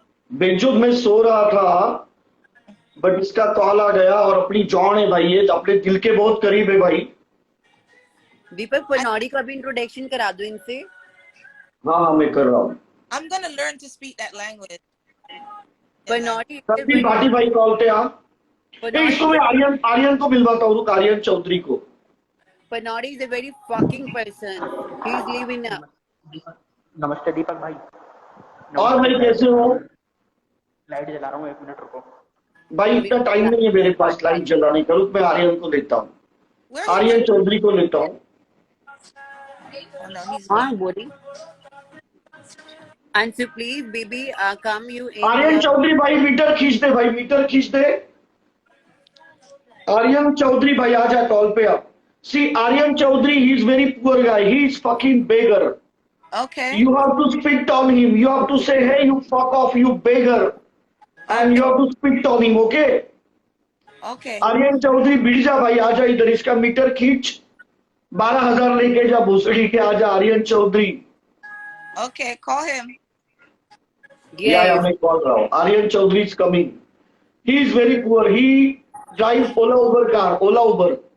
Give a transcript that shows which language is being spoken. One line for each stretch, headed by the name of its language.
Hindi: बेंचुद में सो रहा था बट इसका कॉल आ गया और अपनी जॉन है भाई ये अपने दिल के बहुत करीब है भाई दीपक पनौड़ी का भी इंट्रोडक्शन करा दो इनसे हाँ मैं कर रहा हूँ
English: I'm gonna learn to speak that language.
Hindi: पनौड़ी सभी पार्टी भाई कॉल पे आ इसको मैं आर्यन को मिलवाता हूँ आर्यन चौधरी को
English: Panaudi is a very fucking person. He's living a
Hindi: नमस्ते दीपक भाई और भाई कैसे हो लाइट जला रहा हूँ 1 मिनट रुको भाई इतना टाइम नहीं है मेरे पास लाइट जलाने का रुक मैं आर्यन को लेता हूँ
English: Where he
Hindi: Aryan
English: went?
Hindi: Chaudhary को लेता हूँ
English: Oh no, he's
Hindi: हाँ
English: gone.
Hindi: बोली.
English: And so please, baby, come you in.
Hindi: Aryan Chaudhary भाई मीटर खींच दे भाई मीटर खींच दे आर्यन चौधरी भाई आ जा कॉल पे आप
English: See Aryan Chaudhary he is very poor guy he is fucking beggar Okay. you have to spit on him you have to say hey you fuck off you beggar and you have to spit on him okay Okay.
Hindi: Aryan Chaudhary भिड़ जा भाई आजा इधर इसका metre खींच 12,000 लेके जा भूसड़ी के आजा Aryan Chaudhary
English: Okay. Call him.
Hindi: या मैं कॉल रहा हूँ
English: Aryan Chaudhary is coming he is very poor he drive Ola Uber car Ola Uber